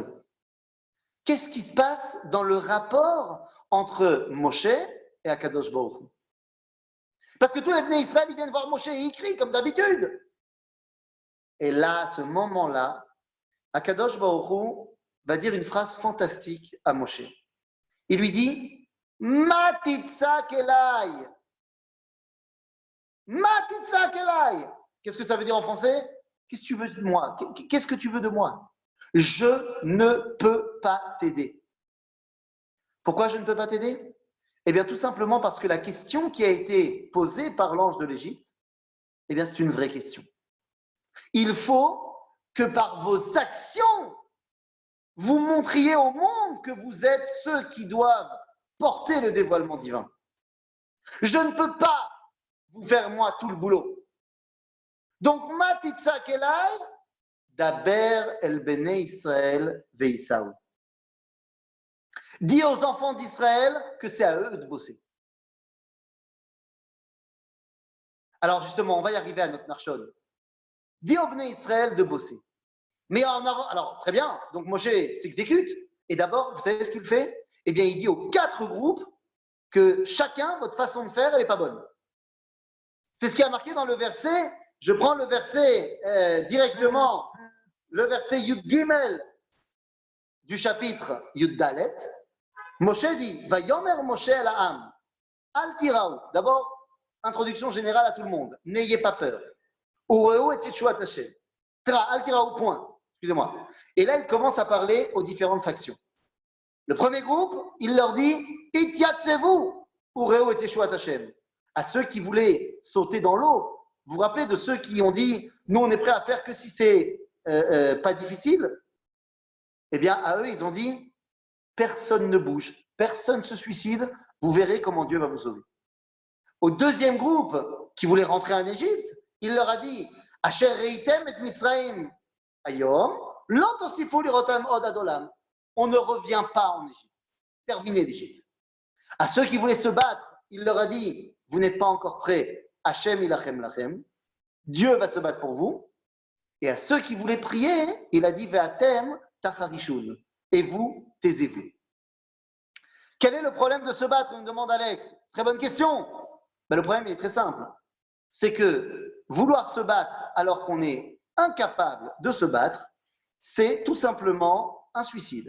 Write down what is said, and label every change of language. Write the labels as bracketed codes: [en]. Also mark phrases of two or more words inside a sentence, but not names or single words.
[fr] Qu'est-ce qui se passe dans le rapport entre Moshe et Akadosh Baruch Hu? Parce que tous les Bnei Israël, ils viennent voir Moshe et ils crient comme d'habitude. Et là, à ce moment-là, Akadosh Baruch Hu va dire une phrase fantastique à Moshe. Il lui dit, [he] מה תצעק אלי. מה תצעק אלי. [fr] Qu'est-ce que ça veut dire en français? Qu'est-ce que tu veux de moi? Qu'est-ce que tu veux de moi? Je ne peux pas t'aider. Pourquoi je ne peux pas t'aider? Eh bien, tout simplement parce que la question qui a été posée par l'ange de l'Égypte, eh bien, c'est une vraie question. Il faut que par vos actions, vous montriez au monde que vous êtes ceux qui doivent porter le dévoilement divin. Je ne peux pas vous faire, moi, tout le boulot. Donc, [he] מה תצעק אלי דבר אל בני ישראל ויסעו. [fr] Dis aux enfants d'Israël que c'est à eux de bosser. Alors justement, on va y arriver à notre Narshon. Dis aux Bnei Israël de bosser. Mais en avant, alors très bien, donc Moshe s'exécute, et d'abord, vous savez ce qu'il fait? Eh bien, il dit aux 4 groupes que chacun, votre façon de faire, elle n'est pas bonne. C'est ce qui a marqué dans le verset, je prends le verset directement, le verset [he] יוד גימל [fr] du chapitre [he] יוד דלת. [fr] Moshe dit, [he] ויאמר משה אל העם אל תיראו. [fr] D'abord, introduction générale à tout le monde. N'ayez pas peur. [he] וראו את ישועת ה' אל תיראו, [fr] point. Excusez-moi. Et là, il commence à parler aux différentes factions. Le premier groupe, il leur dit, [he] התיצבו וראו את ישועת ה. [fr] À ceux qui voulaient sauter dans l'eau. Vous vous rappelez de ceux qui ont dit, nous, on est prêts à faire que si c'est pas difficile? Eh bien, à eux, ils ont dit, personne ne bouge, personne ne se suicide, vous verrez comment Dieu va vous sauver. Au deuxième groupe, qui voulaient rentrer en Égypte, il leur a dit [he] אשר ראיתם את מצרים היום לא תוסיפו לראתם עוד עד עולם. [fr] On ne revient pas en Égypte. Terminez l'Égypte. À ceux qui voulaient se battre, il leur a dit vous n'êtes pas encore prêts. [he] ה' ילחם לכם. [fr] Dieu va se battre pour vous. Et à ceux qui voulaient prier, il a dit [he] ואתם תחרישון. [fr] Et vous, taisez-vous. Quel est le problème de se battre, me demande Alex. Très bonne question. Ben, le problème, il est très simple. C'est que vouloir se battre alors qu'on est incapable de se battre, c'est tout simplement un suicide.